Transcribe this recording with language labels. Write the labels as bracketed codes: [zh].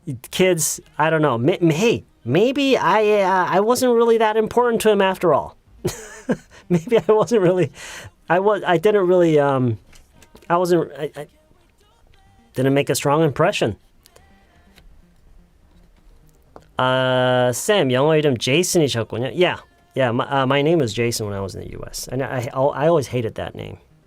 [en] Kids, I don't know. Hey, maybe I wasn't really that important to him after all. Maybe I wasn't really. I didn't make a strong impression. [ko] Sam, 영어 이름 Jason이셨군요. [en] Yeah. My name was Jason when I was in the U.S. And I always hated that name.